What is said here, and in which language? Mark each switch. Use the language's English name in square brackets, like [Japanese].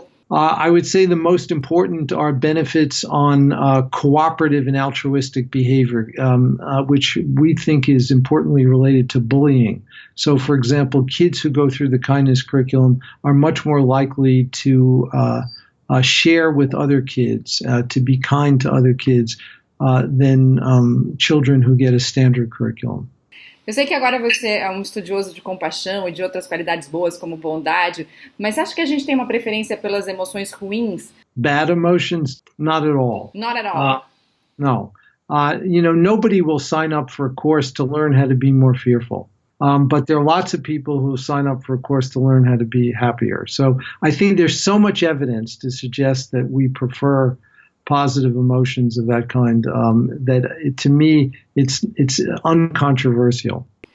[English] I would say the most important are benefits on cooperative and altruistic behavior, which we think is importantly related to bullying. So, for example, kids who go through the kindness curriculum are much more likely to share with other kids, to be kind to other kids, than children who get a standard curriculum. [Portuguese] Eu sei que agora você é um estudioso de compaixão e de outras qualidades boas como bondade, mas acha que a gente tem uma preferência pelas emoções ruins? [English] Bad emotions? Not at all. Not at all. No. Nobody will sign up for a course to learn how to be more fearful. But there are lots of people who sign up for a course to learn how to be happier. So I think there's so much evidence to suggest that we prefer positive emotions of that kind, to me, it's uncontroversial.